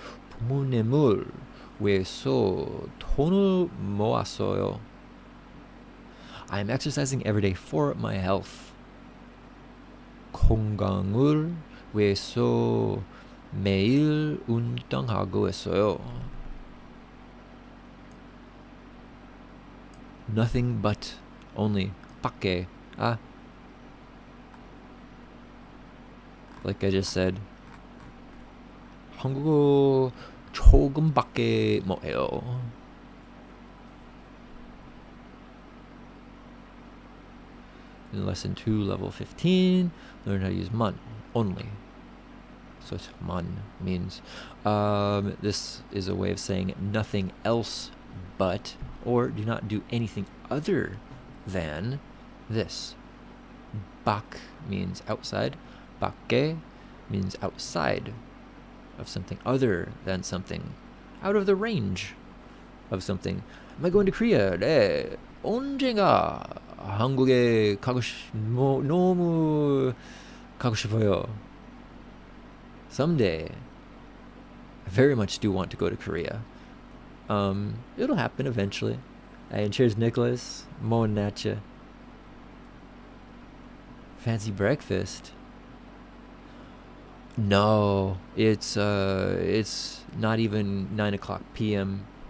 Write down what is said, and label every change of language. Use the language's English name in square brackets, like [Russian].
[Korean] 부모님을 위해서 돈을 모았어요. [English] I am exercising every day for my health. [Korean] 건강을 위해서 매일 운동하고 있어요. [English] Nothing but, only, 밖에. Like I just said, [Korean] 한국어 조금밖에 못해요. [English] In lesson 2, level 15, learn how to use man only. So it's man means this is a way of saying nothing else but, or do not do anything other than this. Bak means outside. Bakke means outside of something, other than something, out of the range of something. Am I going to Korea? 네. [Korean] 언젠가 한국에 너무 가고 싶어요. [English] Someday, I very much do want to go to Korea. It'll happen eventually. And cheers, Nicholas. Mo Natcha. Fancy breakfast? No, it's not even 9:00 p.m.